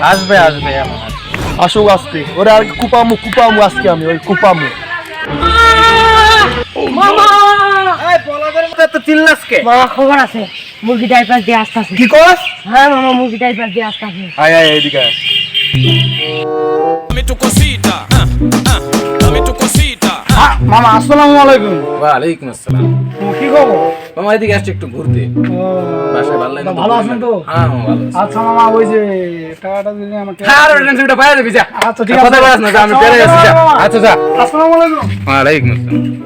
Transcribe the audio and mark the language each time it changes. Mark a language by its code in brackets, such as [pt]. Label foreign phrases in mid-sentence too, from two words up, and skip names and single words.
[bn] আসবে আসবে এমন। আসুক আজকে, ওরে আর কুপামু কুপামু আজকে আমি, ওই কুপামু। মামা এই বলদের মধ্যে তো চিল্লাস কে? মামা খবর আছে, মুরগি ডাইপাস দিয়ে আসতাছে। কি কস? হ্যাঁ মামা, মুরগি ডাইপাস দিয়ে আসতাছে। আয় আয় এদিকে আয়। [es] Dame tu cosita, dame tu cosita. [ar] মামা السلام عليكم. وعليكم السلام. [bn] কি খবর? মামা এদিকে আসছে একটু ঘুরতে। বাসায় ভালো লাগে না? ভালো আছেন তো? হ্যাঁ মামা ভালো আছি। আচ্ছা মামা, ওই যে টাকাটা দিলে আমাকে। আর টেনশনটা পাইয়া যাবি যা। আচ্ছা ঠিক আছে। কথা বলাস না, যা, আমি পেরে আছি যা। আচ্ছা যা। [ar] السلام عليكم. وعليكم السلام.